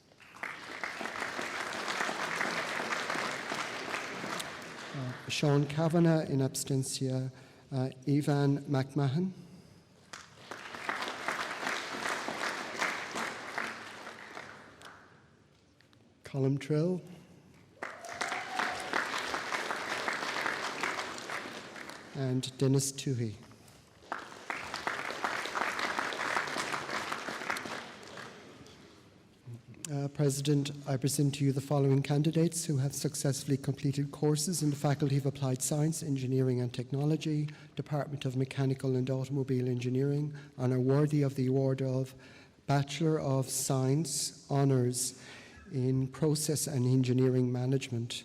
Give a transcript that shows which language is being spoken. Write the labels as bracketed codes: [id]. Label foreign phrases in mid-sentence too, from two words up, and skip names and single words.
[en] Sean Kavanagh in absentia. Evan McMahon. Colm Trill. And Dennis Toohey. President, I present to you the following candidates who have successfully completed courses in the Faculty of Applied Science, Engineering and Technology, Department of Mechanical and Automobile Engineering, and are worthy of the award of Bachelor of Science Honours in Process and Engineering Management.